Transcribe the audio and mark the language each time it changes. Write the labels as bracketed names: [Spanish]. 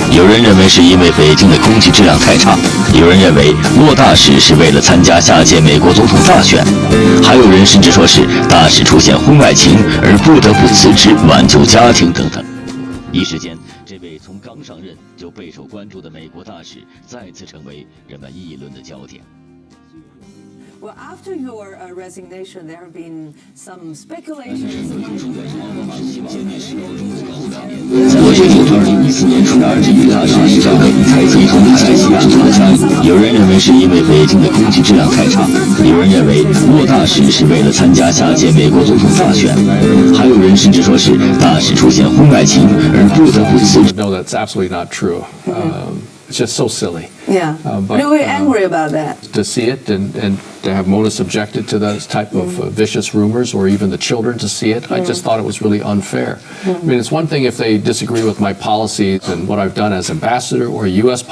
[Chinese] 有人认为是因为北京的空气质量太差，有人认为骆大使是为了参加下届美国总统大选，还有人甚至说是大使出现婚外情而不得不辞职挽救家庭等等。一时间，这位从刚上任就备受关注的美国大使再次成为人们议论的焦点。 [English] Well, after your resignation, there have been some speculations. [Chinese] 我决定2014年初2日大使岗位，才一同在西雅图的家人。有人认为是因为北京的空气质量太差，有人认为骆大使是为了参加下届美国总统大选，还有人甚至说是大使出现婚外情而不得不辞职。 [English] No, that's absolutely not true. It's just so silly. Yeah. But you were angry about that. To see it and to have Mona subjected to those type of vicious rumors, or even the children to see it, I just thought it was really unfair. I mean, it's one thing if they disagree with my policies and what I've done as ambassador or U.S.